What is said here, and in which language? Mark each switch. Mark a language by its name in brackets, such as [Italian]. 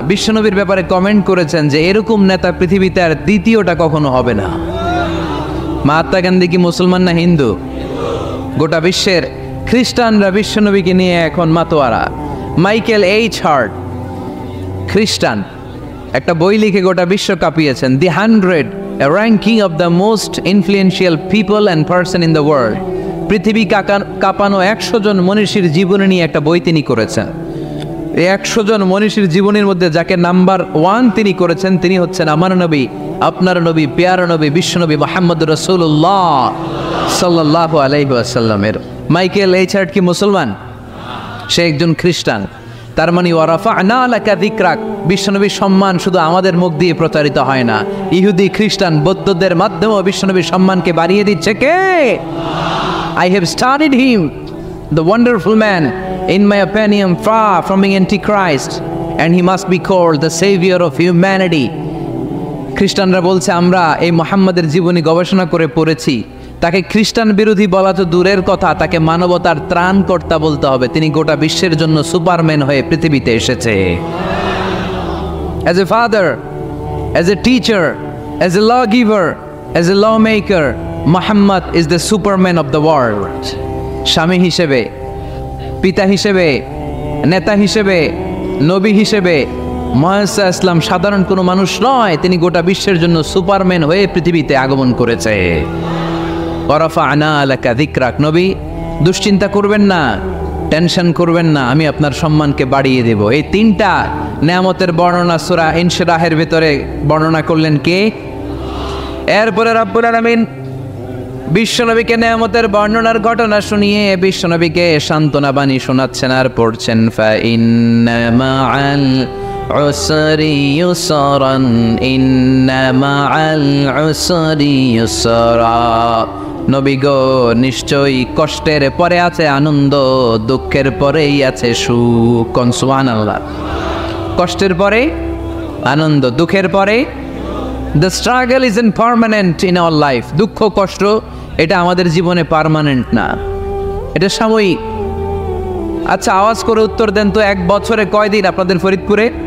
[Bangla] বিশ্বনবীর ব্যাপারে কমেন্ট করেছেন যে এরকম নেতা পৃথিবীতে আর দ্বিতীয়টা কখনো হবে না। মহাত্মা গান্ধী কি মুসলমান না হিন্দু? গোটা বিশ্বের খ্রিস্টানরা বিশ্বনবীকে নিয়ে এখন মাতোয়ারা। মাইকেল এইচ হার্ট, খ্রিস্টান, একটা বই লিখে গোটা বিশ্ব কাঁপিয়েছেন, দি 100 [English] a ranking of the most influential people and person in the world. [Bangla] পৃথিবী কাঁপানো 100 জন মনীষীর জীবনী নিয়ে একটা বই তিনি করেছেন। এই 100 জন মনীষীর জীবনীর মধ্যে যাকে নাম্বার 1 তিনি করেছেন তিনি হচ্ছেন আমার নবী, আপনার নবী, প্যারা নবী, বিশ্বনবী মুহাম্মদুর রাসূলুল্লাহ সাল্লাল্লাহু আলাইহি ওয়াসাল্লামের। মাইকেল এইচহার্ট কি মুসলমান? সে একজন খ্রিস্টান। তার মানে [Arabic] ওয়ারাফা'না লাকা যিকরাক, [Bangla] বিশ্বনবীর সম্মান শুধু আমাদের মুখ দিয়ে প্রচারিত হয় না, ইহুদি, খ্রিস্টান, বৌদ্ধদের মাধ্যমেও বিশ্বনবীর সম্মানকে বাড়িয়ে দিচ্ছে কে? [English] I have studied him, the wonderful man, in my opinion, far from being antichrist, and he must be called the savior of humanity. [Bangla] খ্রিস্টানরা বলছে আমরা এই মুহাম্মাদের জীবনী গবেষণা করে পড়েছি, তাকে খ্রিস্টান বিরোধী বলা তো দূরের কথা, তাকে মানবতার ত্রাণকর্তা বলতে হবে। তিনি গোটা বিশ্বের জন্য সুপারম্যান হয়ে পৃথিবীতে এসেছে। [English] As a father, as a teacher, as a lawgiver, as a lawmaker, Muhammad is the superman of the world. [Bangla] স্বামী হিসেবে, পিতা হিসেবে, নেতা হিসেবে, নবী হিসেবে মুহাম্মদ ইসলাম সাধারণ কোনো মানুষ নয়, তিনি গোটা বিশ্বের জন্য সুপারম্যান হয়ে পৃথিবীতে আগমন করেছে। [Arabic] ওয়ারাফা'না লাকা যিকরাক, [Bangla] নবী দুশ্চিন্তা করবেন না, টেনশন করবেন না, আমি আপনার সম্মানকে বাড়িয়ে দেব। এই তিনটা নেয়ামতের বর্ণনা সূরা ইনশিরাহের ভিতরে বর্ণনা করলেন কে? এরপরে রব্বুল আলামিন বিশ্বনবীকে নেয়ামতের বর্ণনার ঘটনা শুনিয়ে বিশ্বনবীকে সান্ত্বনা বাণী শোনাচ্ছেন আর পড়ছেন [Arabic] ফাইন্না মাআল উসরি ইউসরান ইন্না মাআল উসরি ইউসরা। [Bangla] নবী গো, নিশ্চয়ই কষ্টের পরে আছে আনন্দ, দুঃখের পরেই আছে সুখ। কোন সুবহানাল্লাহ। কষ্টের পরে আনন্দ, দুঃখের পরে। [English] The struggle isn't permanent in our life. [Bangla] দুঃখ কষ্ট এটা আমাদের জীবনে পার্মানেন্ট না, এটা সাময়িক। আচ্ছা আওয়াজ করে উত্তর দেন তো, এক বছরে কয়দিন আপনাদের ফরিদপুরে?